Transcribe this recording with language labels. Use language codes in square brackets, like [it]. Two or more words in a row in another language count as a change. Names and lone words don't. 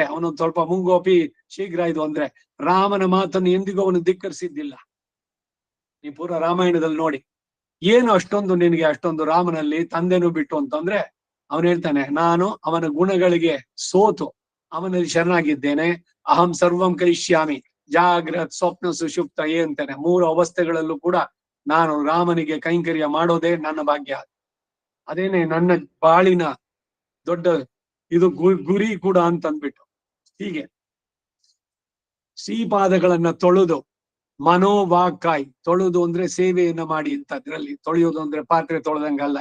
[kn] ಅವನೊಂದ್ ಸ್ವಲ್ಪ ಮುಂಗೋಪಿ ಶೀಘ್ರ ಇದು ಅಂದ್ರೆ ರಾಮನ ಮಾತನ್ನು ಎಂದಿಗೂ ಅವನು ಧಿಕ್ಕರಿಸಿದ್ದಿಲ್ಲ. ಈ ಪೂರ ರಾಮಾಯಣದಲ್ಲಿ ನೋಡಿ, ಏನು ಅಷ್ಟೊಂದು ನಿನಗೆ ಅಷ್ಟೊಂದು ರಾಮನಲ್ಲಿ ತಂದೆನೂ ಬಿಟ್ಟು ಅಂತಂದ್ರೆ ಅವನು ಹೇಳ್ತಾನೆ, ನಾನು ಅವನ ಗುಣಗಳಿಗೆ ಸೋತು ಅವನಲ್ಲಿ ಶರಣಾಗಿದ್ದೇನೆ. [sa] ಅಹಂ ಸರ್ವಂ ಕರಿಷ್ಯಾಮಿ ಜಾಗ್ರತ್ ಸ್ವಪ್ನ ಸುಷುಪ್ತ ಅಂತಾನೆ. [kn] 3 ಅವಸ್ಥೆಗಳಲ್ಲೂ ಕೂಡ ನಾನು ರಾಮನಿಗೆ ಕೈಂಕರ್ಯ ಮಾಡೋದೇ ನನ್ನ ಭಾಗ್ಯ. ಅದೇನೆ ನನ್ನ ಬಾಳಿನ ದೊಡ್ಡ ಇದು ಗುರಿ ಕೂಡ ಅಂತಂದ್ಬಿಟ್ಟು. ಹೀಗೆ ಶ್ರೀಪಾದಗಳನ್ನ ತೊಳೆದು ಮನೋವಾಕಾಯ್, ತೊಳೆದು ಅಂದ್ರೆ ಸೇವೆಯನ್ನ ಮಾಡಿ ಅಂತ, ಅದ್ರಲ್ಲಿ ತೊಳೆಯೋದು ಅಂದ್ರೆ ಪಾತ್ರೆ ತೊಳೆದಂಗಲ್ಲ.